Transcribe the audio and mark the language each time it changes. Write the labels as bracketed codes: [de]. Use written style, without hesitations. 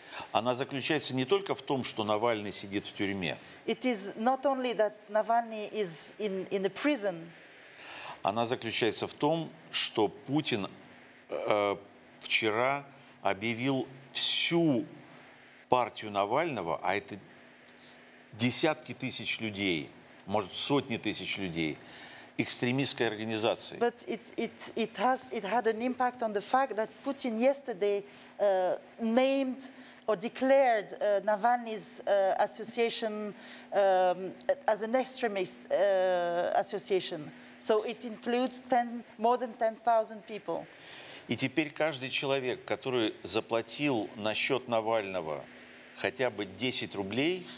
[ru] Она заключается не только в том, что Навальный сидит в тюрьме. [en] It is not only that Navalny is in a prison. [ru] Она заключается в том, что Путин вчера объявил всю партию Навального, а это десятки тысяч людей, может, сотни тысяч людей, экстремистской организацией. [en] But it had an impact on the fact that Putin yesterday named or declared Navalny's association as an extremist association. So it includes more than 10,000 people. [ru] И теперь каждый человек, который заплатил на счет Навального хотя бы 10 рублей,